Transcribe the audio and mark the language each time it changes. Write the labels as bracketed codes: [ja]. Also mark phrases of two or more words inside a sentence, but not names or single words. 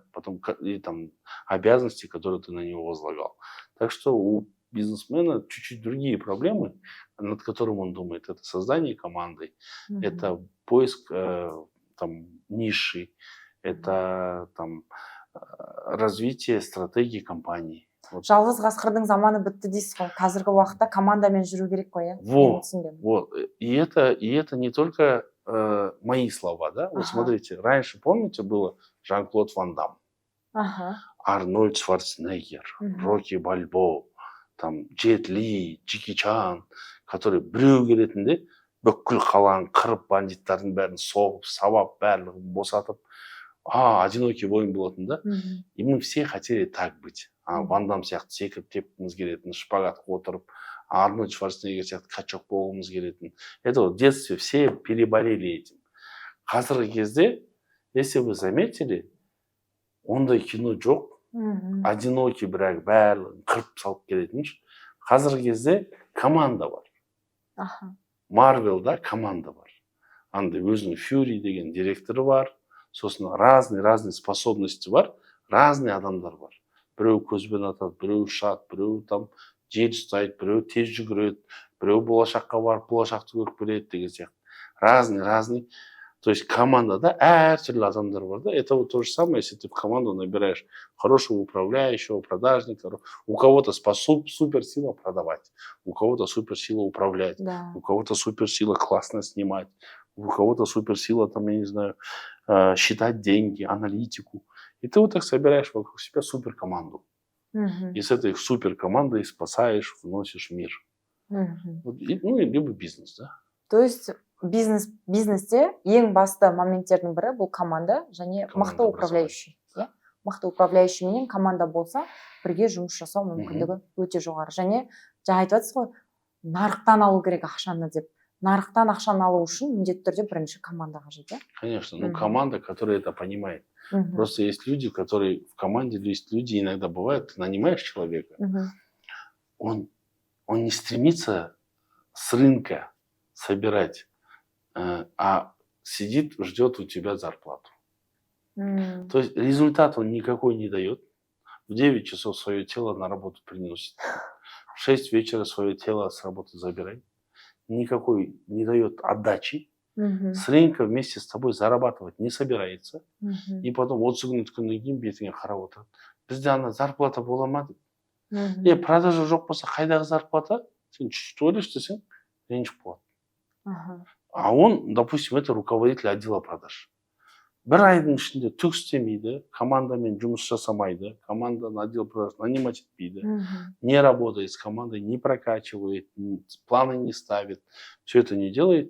[ru] Потом и там обязанности, которые ты на него возлагал. Так что у бизнесмена чуть-чуть другие проблемы, над которыми он думает. Это создание команды, это поиск там, ниши, это там, развитие стратегии компании. Вот. [kk] Жалғыз қасқырдың заманы бітті дейсіз ғой. Қазіргі уақытта командамен жүру керек қой, иә? [ru] Вот. И это не только мои слова, да? Вот смотрите, раньше, помните, было Жан-Клод Ван Дам, Арнольд Шварценеггер, Рокки Бальбо, там Джет Ли, Джеки Чан, которые [kk] біреу келетінде бүкіл қаланы қырып, бандиттардың бәрін соғып, сабап, барлығын босатып, [ru] одинокий воин [kk] болатын да? [ru] И мы все хотели так быть. [kk] Ван Дам сияқты секіріп тепкіміз келетін, шпагатқа отырып, Арнольд Шварценеггер сияқты качок болғымыз келетін. [ru] Это вот в детстве все переболели этим. [kk] Қазіргі кезде, [ru] если вы заметили, [kk] ондай кино жоқ. Одинокий бірақ барлығын қырып салып келетін. Қазіргі кезде команда бар. Марвелда команда бар. Андай өзінің Фьюри деген директоры бар. Сосын [ru] разные способности [kk] бар, разные адамдар бар. Біреу көзбен атады, біреу ұшады, біреу там жел ұстайды, біреу тез жүгіреді, біреу болашаққа барып болашақты көріп келеді деген сияқты. Разные. То есть командада әртүрлі адамдар бар да. [ru] Это вот то же самое, если ты в команду набираешь хорошего управляющего, продажника. У кого-то суперсила продавать, у кого-то суперсила управлять, у кого-то суперсила классно снимать, у кого-то суперсила, там, я не знаю, считать деньги, аналитику. И ты вот так собираешь вокруг себя суперкоманду. И с этой суперкомандой спасаешь, вносишь мир. Ну, либо бизнес, да. [kk] То есть бизнесте ең басты моменттердің бірі бұл команда және мықты управляющий. Мықты управляющий менен команда болса, бірге жұмыс жасау мүмкіндігі өте жоғары. Және жаңа айтып жатсыз ғой, нарықтан алу керек ақшаны деп. Нарықтан ақшаны алу үшін міндетті түрде бірінші команда қажет, иә? [ru] Конечно, ну команда, которая это понимает. Просто есть люди, которые в команде, есть люди, иногда бывает, ты нанимаешь человека, он не стремится с рынка собирать, а сидит, ждет у тебя зарплату. То есть результат он никакой не дает. В 9 часов свое тело на работу приносит. В 6 вечера свое тело с работы забирает. Никакой не дает отдачи. С рынка вместе с тобой зарабатывать не собирается. И потом [kk] 30 күннен кейін бетіңе қарап отырады. Бізде ана зарплата бола ма деп. Продажа жоқ болса қайдағы зарплата? Сен ойлайсың десең ренжіп қалады. [ru] А он, допустим, это руководитель отдела продаж. [kk] Бір айдың ішінде түк істемейді, командамен жұмыс жасамайды, команданы [ru] отдел продаж [kk] нанимать етпейді, [ru] не работает с командой, не прокачивает, планы не ставит, все это не делает.